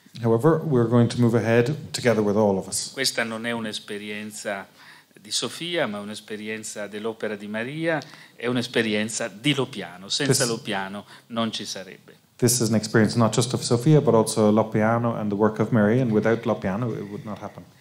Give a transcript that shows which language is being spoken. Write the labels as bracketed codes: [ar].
[en] However, we're going to move ahead together with all of us. [it] Questa non è un'esperienza di Sofia, ma un'esperienza dell'Opera di Maria, è un'esperienza di Loppiano. Senza Loppiano non ci sarebbe. [en] This is an experience not just of Sofia, but also Loppiano and the work of Mary, and without Loppiano it would not happen.